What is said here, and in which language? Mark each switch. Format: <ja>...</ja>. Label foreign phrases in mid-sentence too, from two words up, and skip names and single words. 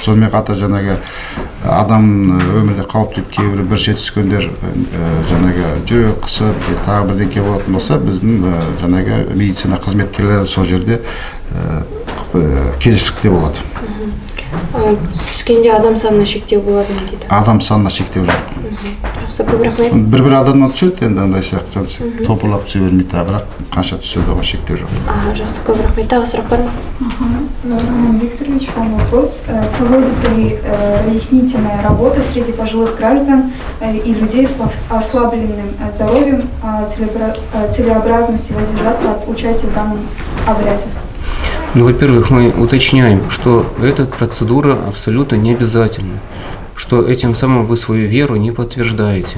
<kk>Сонымен қатар жаңағы адам өмірде қауіпті кейбір бір шет түскендер жаңағы жүрек қысып, тағы бірдеңке болатын болса, біздің жаңағы медицина қызметкерлері сол жерде кезекшілікте болады. Түскенде адам санына шектеу болады ма дейді. Адам санына шектеу жоқ. Жақсы, көп рахмет. Бір адамнан түседі, енді андай сияқты топырлап түсе бермейді, бірақ қанша түседі оған шектеу жоқ. Жақсы, көп рахмет. Тағы сұрақ бар ма?</kk> <ru>Роман Викторович, вам вопрос. Проводится ли разъяснительная работа среди пожилых граждан и людей с ослабленным здоровьем целесообразности воздержаться от участия в данном обряде? Ну, во-первых, мы уточняем, что эта процедура абсолютно не обязательна, что этим самым вы свою веру не подтверждаете.</ru>